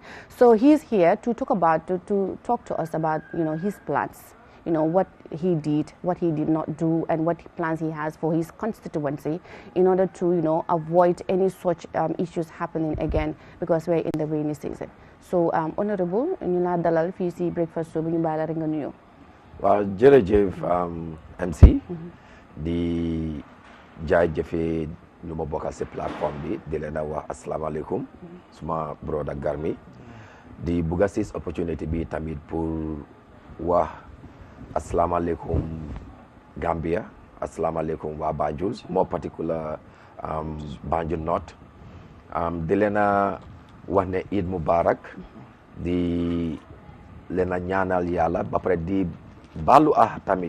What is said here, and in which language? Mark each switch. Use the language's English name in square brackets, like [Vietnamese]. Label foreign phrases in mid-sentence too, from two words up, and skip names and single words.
[English] So he's here to talk to us about his plans, what he did, what he did not do, and what plans he has for his constituency in order to avoid any such issues happening again, because we're in the rainy season. So honorable, [Wolof] ñu la dalal fii si [English] breakfast show [Wolof] bi ñu bàyyi la rek nga nuyu. Waaw jërëjëf MC di jaajëfee ñu ma bokkal si plateforme bi di leen a wax asalaamaaleykum suma broda Garmi di bugg a sis opportunity bi tamit pour wax asalaamaaleykum Gambia, asalaamaaleykum waa Banjul, [English] more particular Banjul North, [Wolof] di leen a wax ne [Arabic] عيد مبارك, [Wolof] di leen a ñaanal yàlla ba pare di baalu tamit